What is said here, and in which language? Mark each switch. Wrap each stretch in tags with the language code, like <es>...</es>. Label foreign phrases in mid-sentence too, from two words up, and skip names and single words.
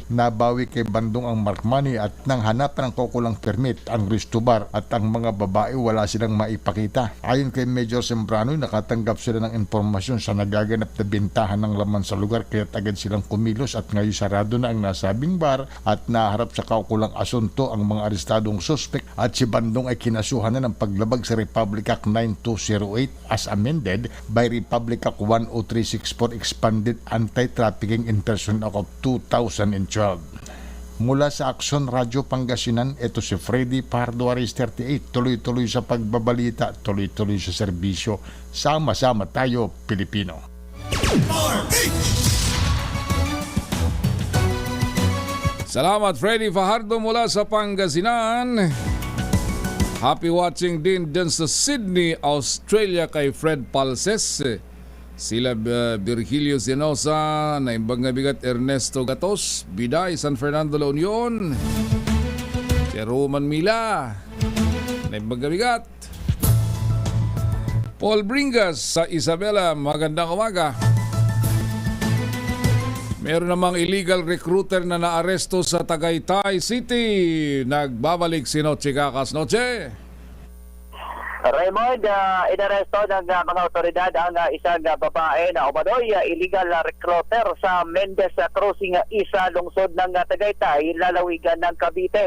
<tl>Nabawi kay Bandung ang mark money at nang hanapan ng kukulang permit ang resto bar at ang mga babae wala silang maipakita. Ayon kay Major Sembrano, nakatanggap sila ng impormasyon sa nagaganap na bentahan ng laman sa lugar kaya agad silang kumilos at ngayon sarado na ang nasabing bar at naharap sa kaukulang asunto ang mga arestadong suspect at si Bandung ay kinasuhan na ng paglabag sa Republic Act 9208</tl> <en>as amended by</en> <tl>Republic Act 10364</tl> <en>Expanded Anti-Trafficking in Person Act of 2012.</en> <tl>Mula sa Aksyon Radyo Pangasinan, ito si Freddy Pardo Aris 38. Tuloy-tuloy sa pagbabalita, tuloy-tuloy sa serbisyo. Sama-sama tayo, Pilipino. Salamat Freddy Fajardo mula sa Pangasinan.</tl> <en>Happy watching</en> <tl>din sa Sydney, Australia kay Fred Palses. Sila Virgilio Zenosa,</tl> <ilo>Naimbag nga bigat</ilo> <tl>Ernesto Gatos, Biday, San Fernando La Union, si Roman Mila,</tl> <ilo>Naimbag nga bigat,</ilo> <tl>Paul Bringas sa Isabela, magandang umaga. Meron namang illegal recruiter na naaresto sa Tagaytay City. Nagbabalik si Noche Kakas. Noche! Raymond, inaresto ng mga otoridad ang isang babae na umadoy illegal recruiter sa Mendez Crossing Isa, lungsod ng Tagaytay, lalawigan ng Cavite.</tl>